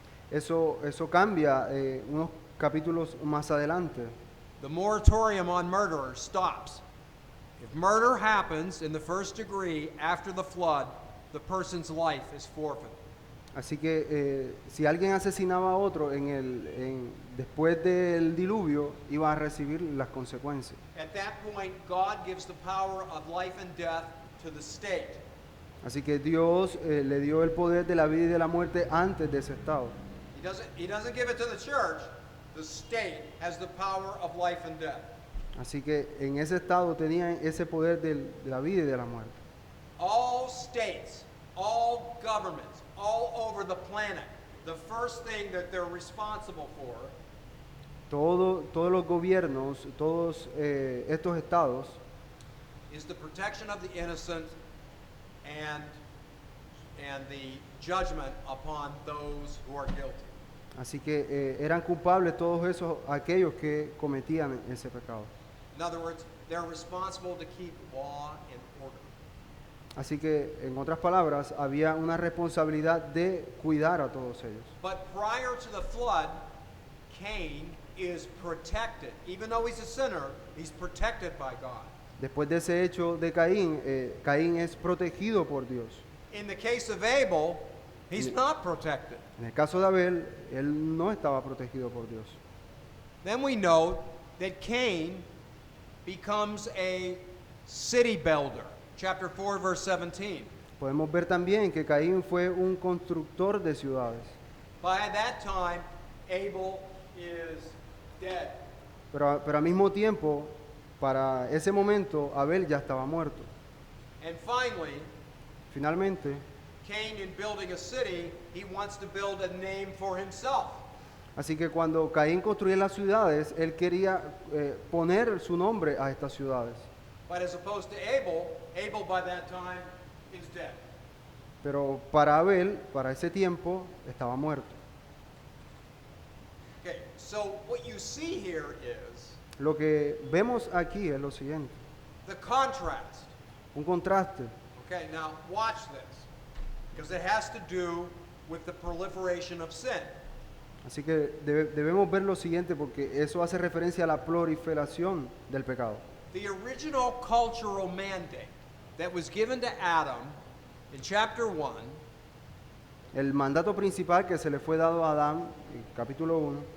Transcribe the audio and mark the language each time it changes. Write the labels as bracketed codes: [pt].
[es] Eso cambia unos capítulos más adelante. [en] The moratorium on murder stops. If murder happens in the first degree after the flood, the person's life is forfeited. [es] Así que si alguien asesinaba a otro después del diluvio, iba a recibir las consecuencias. [en] At that point, God gives the power of life and death to the state. [es] Así que Dios le dio el poder de la vida y de la muerte antes de ese estado. [en] He doesn't give it to the church. The state has the power of life and death. [es] Así que en ese estado tenían ese poder de la vida y de la muerte. [en] All states, all governments, all over the planet, the first thing that they're responsible for [es] Todos los gobiernos, todos estos estados, [en] is the protection of the innocent and the judgment upon those who are guilty. [es] así que eran culpables todos aquellos que cometían ese pecado. [en] In other words, they're responsible to keep law and order. [es] Así que, en otras palabras, había una responsabilidad de cuidar a todos ellos. [en] But prior to the flood, Cain is protected. Even though he's a sinner, he's protected by God. [es] Después de ese hecho de Caín, Caín es protegido por Dios. [en] In the case of Abel, he's not protected. [es] En el caso de Abel, él no estaba protegido por Dios. [en] Then we know that Cain becomes a city builder. Chapter 4, verse 17. [es] Podemos ver también que Caín fue un constructor de ciudades. [en] By that time, Abel is dead. [es] Pero al mismo tiempo, para ese momento, Abel ya estaba muerto. [en] And finally, [es] Finalmente, [en] Cain, in building a city, he wants to build a name for himself. [es] así que cuando Caín construía las ciudades, él quería poner su nombre a estas ciudades. [en] But as opposed to Abel, Abel by that time is dead. [es] Pero para Abel, para ese tiempo, estaba muerto. [en] Okay, so what you see here is [es] Lo que vemos aquí es lo siguiente, [en] the contrast. [es] un contraste. [en] Okay, now watch this, because it has to do with the proliferation of sin. [es] Así que debemos ver lo siguiente porque eso hace referencia a la proliferación del pecado. [en] The original cultural mandate that was given to Adam in chapter 1 [es] El mandato principal que se le fue dado a Adán, en capítulo 1,